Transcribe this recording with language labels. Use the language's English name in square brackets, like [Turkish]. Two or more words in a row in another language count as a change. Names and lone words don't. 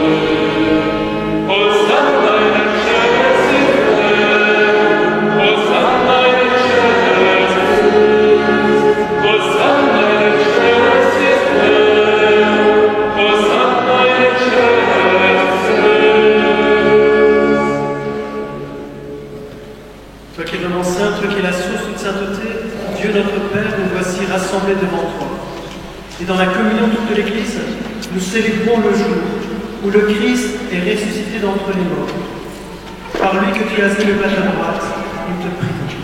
[Latin] Hosanna in excelsis Deo, Hosanna in excelsis Deo, Hosanna in excelsis Deo, Hosanna in excelsis Deo. [French] Toi qui es vraiment saint, toi qui es la source de sainteté, Dieu notre Père, nous voici rassemblés devant toi. Et dans la communion toute de l'Église, nous célébrons le jour où le Christ est ressuscité d'entre les morts. Par lui que tu as élevé à ta droite, nous te prions.